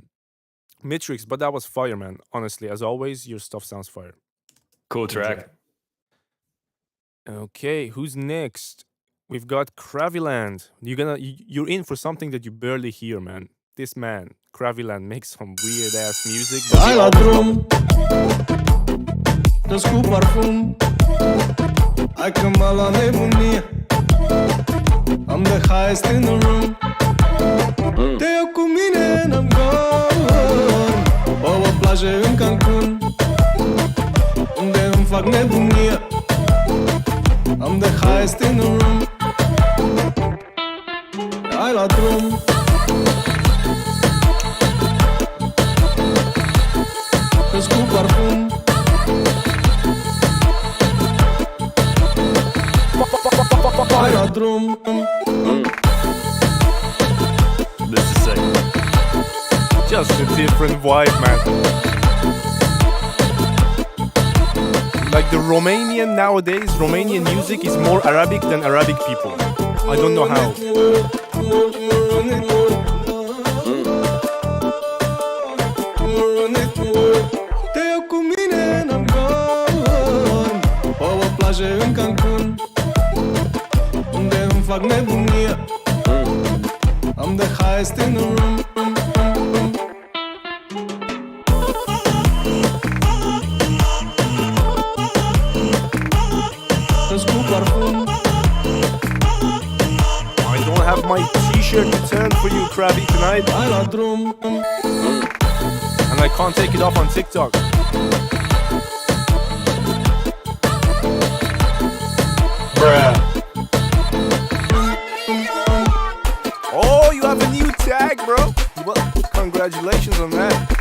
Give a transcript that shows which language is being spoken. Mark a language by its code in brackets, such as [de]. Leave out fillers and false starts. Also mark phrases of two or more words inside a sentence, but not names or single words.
[en] Matrix, but that was fire, man. Honestly, as always, your stuff sounds fire. Cool track. Okay, who's next? We've got Craviland. You're in for something that you barely hear, man. This man, Craviland, makes some weird ass music. [ro] Hai la drum, dă-ți cu parfum. Hai că mă lua nebunie. [en] I'm the highest in the room. [ro] Te iau cu mine în Amgor, pe o plajă în Cancun, unde îmi fac nebunie. [en] I'm the highest in the room. [ro] Hai la drum, dă-ți cu parfum. Hai la drum. [en] This is sick. Just a different vibe, man. Like the Romanian nowadays, Romanian music is more Arabic than Arabic people. I don't know how. [ro] Te iau cu mine în Amgor, pe o plajă în Cancun, unde îmi fac nebunie. [en] I'm the highest in the room. [ro] Dă-ți cu parfum. [en] I don't have my t-shirt to turn for you, Krabby, tonight. [ro] Hai la drum. [en] And I can't take it off on TikTok. Bruh. Oh, you have a new tag, bro. Well, congratulations on that.